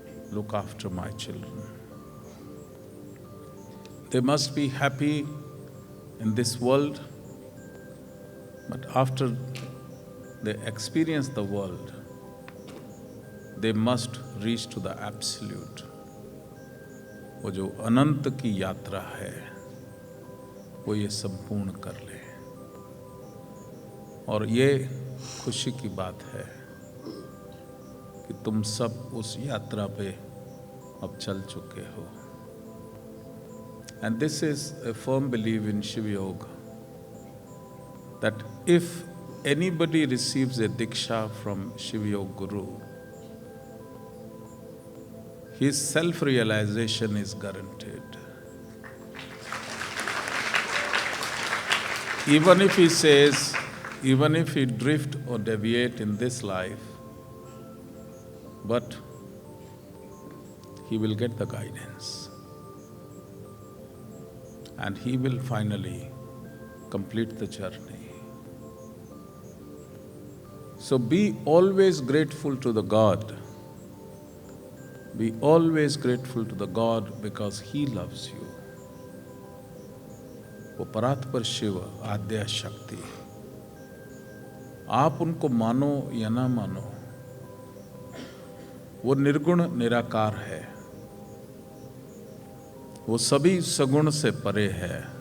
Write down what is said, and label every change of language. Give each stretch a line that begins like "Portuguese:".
English: Look after my children. They must be happy in this world, but after they experience the world, they must reach to the absolute.
Hindi: वो जो अनंत की यात्रा है वो ये संपूर्ण कर ले। और ये खुशी की बात है कि तुम सब उस यात्रा पे अब चल चुके हो।
English: And this is a firm belief in Shiva Yoga, that if anybody receives a Diksha from Shiva Yoga Guru, his self-realization is guaranteed. Even if he says, even if he drift or deviate in this life, but he will get the guidance. And he will finally complete the journey. So be always grateful to the God. Be always grateful to the God because He loves you.
Hindi: वो परात्पर शिव, आद्या शक्ति, आप उनको मानो या ना मानो, वो निर्गुण निराकार है, वो सभी सगुण से परे है।